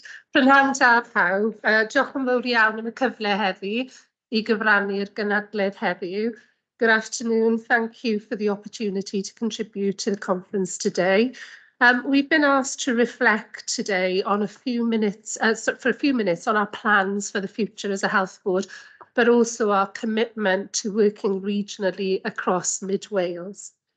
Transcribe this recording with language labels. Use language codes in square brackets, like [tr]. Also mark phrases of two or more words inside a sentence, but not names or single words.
[cy] Prynhawn da pawb, diolch yn fawr iawn am y cyfle heddi I gyfrannu'r gynadledd heddiw. [en] Good afternoon. Thank you for the opportunity to contribute to the conference today. We've been asked to reflect today on a few minutes, for a few minutes on our plans for the future as a health board, but also our commitment to working regionally across Mid Wales.